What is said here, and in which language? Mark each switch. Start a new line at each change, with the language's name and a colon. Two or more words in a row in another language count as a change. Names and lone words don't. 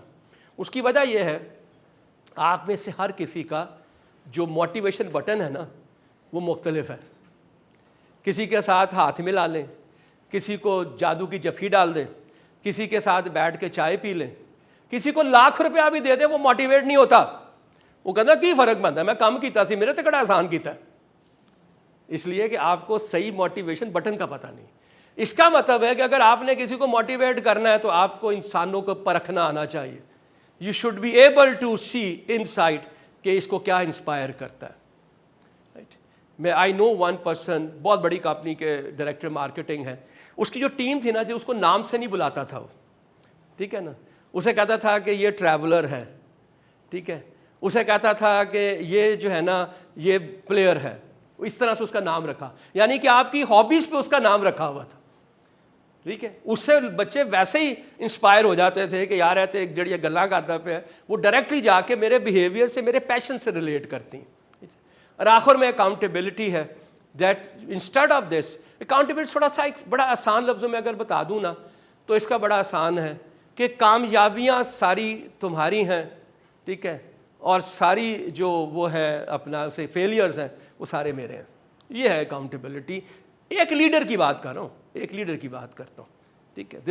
Urdu: اس کی وجہ یہ ہے آپ میں سے ہر کسی کا جو
English: motivation button
Urdu: ہے نا وہ مختلف ہے. کسی کے ساتھ ہاتھ ملا لیں, کسی کو جادو کی جفی ڈال دیں, کسی کے ساتھ بیٹھ کے چائے پی لیں, کسی کو لاکھ روپیہ بھی دے دیں, وہ موٹیویٹ نہیں ہوتا.
Punjabi: وہ کہتا کی فرق پڑتا ہے, میں کام کیتا سی, میرے تے کڑا آسان کیتا ہے.
Urdu: اس لیے کہ آپ کو صحیح
English: motivation button
Urdu: کا پتہ نہیں. اس کا مطلب ہے کہ اگر آپ نے کسی کو موٹیویٹ کرنا ہے تو آپ کو انسانوں کو پرکھنا آنا چاہیے.
English: you should be able to see insight کہ اس کو کیا انسپائر کرتا ہے.
Urdu: میں
English: I know one person,
Urdu: بہت بڑی کمپنی کے
English: director marketing
Urdu: ہے, اس کی جو ٹیم تھی نا جی, اس کو نام سے نہیں بلاتا تھا وہ, ٹھیک ہے نا. اسے کہتا تھا کہ یہ ٹریولر ہے, ٹھیک ہے, اسے کہتا تھا کہ یہ جو ہے نا یہ پلیئر ہے, اس طرح سے اس کا نام رکھا, یعنی کہ آپ کی ہابیز پہ اس کا نام رکھا ہوا تھا, ٹھیک ہے. اس سے بچے ویسے ہی انسپائر ہو جاتے تھے کہ یار ایسے ایک جڑی گلاں کرتا پہ وہ ڈائریکٹلی جا کے میرے بیہیویئر سے, میرے پیشن سے ریلیٹ کرتی ہیں. اور آخر میں اکاؤنٹیبلٹی ہے,
English: that instead of this,
Urdu: اکاؤنٹیبلٹی تھوڑا سا ایک بڑا آسان لفظوں میں اگر بتا دوں نا تو اس کا بڑا آسان ہے کہ کامیابیاں ساری تمہاری ہیں, ٹھیک ہے, اور ساری جو وہ ہے اپنا اسے فیلیئرز ہیں وہ سارے میرے ہیں. یہ ہے اکاؤنٹیبلٹی. ایک لیڈر کی بات کر رہا ہوں, ایک لیڈر کی بات کرتا ہوں, ٹھیک ہے.